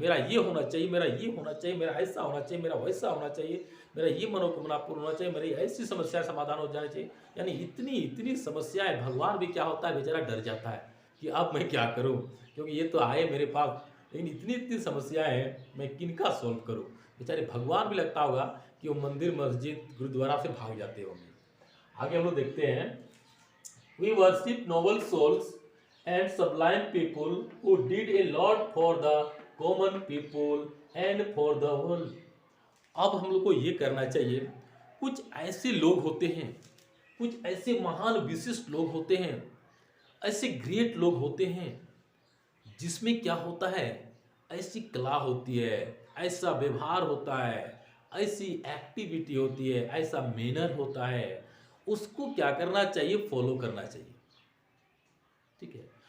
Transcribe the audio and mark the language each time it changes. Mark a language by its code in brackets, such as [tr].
[hi] मेरा ये होना चाहिए, मेरा ये होना चाहिए, मेरा ऐसा होना चाहिए, मेरा वैसा होना चाहिए, मेरा ये मनोकामना पूर्ण होना चाहिए, मेरी ऐसी समस्या समाधान हो जाना चाहिए। यानी इतनी इतनी समस्याएं, भगवान भी क्या होता है बेचारा डर जाता है कि अब मैं क्या करूं, क्योंकि ये तो आए मेरे पास, लेकिन इतनी इतनी समस्याएं हैं, मैं किनका सॉल्व करूं। बेचारे भगवान भी लगता होगा कि वो मंदिर मस्जिद गुरुद्वारा से भाग जाते होंगे। आगे हम लोग देखते हैं, [en] We worship noble souls and sublime people who did a lot for the common people and for the world। [hi] अब हम लोग को ये करना चाहिए, कुछ ऐसे लोग होते हैं, कुछ ऐसे महान विशिष्ट लोग होते हैं, ऐसे ग्रेट लोग होते हैं जिसमें क्या होता है, ऐसी कला होती है, ऐसा व्यवहार होता है, ऐसी एक्टिविटी होती है, ऐसा मैनर होता है, उसको क्या करना चाहिए, फॉलो करना चाहिए। ठीक है।